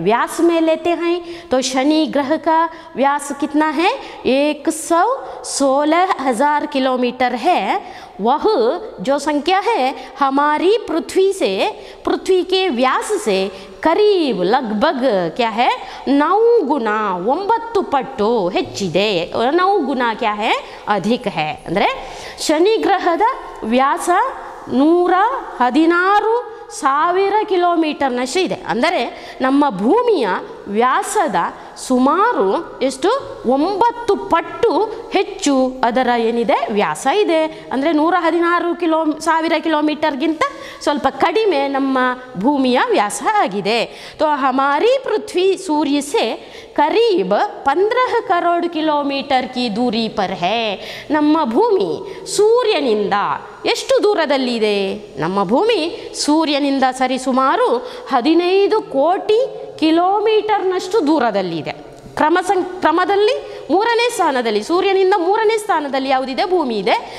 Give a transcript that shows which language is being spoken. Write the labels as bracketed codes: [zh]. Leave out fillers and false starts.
[hi] व्यास में लेते हैं तो शनि ग्रह का व्यास कितना है, 116,000 किलोमीटर है। वह जो संख्या है हमारी पृथ्वी से, पृथ्वी के व्यास से करीब लगभग क्या है, 9 गुना [kn] 9 ಪಟ್ಟು ಹೆಚ್ಚಿದೆ, 9 ಗುಣ [hi] क्या है, अधिक है। [kn] ಅಂದರೆ ಶನಿ ಗ್ರಹದ ವ್ಯಾಸ 116,000 ಕಿಲೋಮೀಟರ್ನಷ್ಟು ಇದೆ। ಅಂದರೆ ನಮ್ಮ ಭೂಮಿಯ ವ್ಯಾಸದ ಸುಮಾರು ಎಷ್ಟು, 9 ಪಟ್ಟು ಹೆಚ್ಚು ಅದರ ಏನಿದೆ ವ್ಯಾಸ ಇದೆ। ಅಂದರೆ 116,000 ಕಿಲೋಮೀಟರ್ಗಿಂತ ಸ್ವಲ್ಪ ಕಡಿಮೆ ನಮ್ಮ ಭೂಮಿಯ ವ್ಯಾಸ ಆಗಿದೆ। [hi] तो हमारी पृथ्वी सूर्य से करीब 15 करोड़ किलोमीटर की दूरी पर है। [kn] ನಮ್ಮ ಭೂಮಿ ಸೂರ್ಯನಿಂದ ಎಷ್ಟು ದೂರದಲ್ಲಿದೆ, ನಮ್ಮ ಭೂಮಿ ಸೂರ್ಯನಿಂದ ಸರಿಸುಮಾರು 15 ಕೋಟಿ ಕಿಲೋಮೀಟರ್ನಷ್ಟು ದೂರದಲ್ಲಿದೆ। ಕ್ರಮದಲ್ಲಿ 3ನೇ ಸ್ಥಾನದಲ್ಲಿ, ಸೂರ್ಯನಿಂದ 3ನೇ ಸ್ಥಾನದಲ್ಲಿ ಯಾವುದಿದೆ, ಭೂಮಿ ಇದೆ।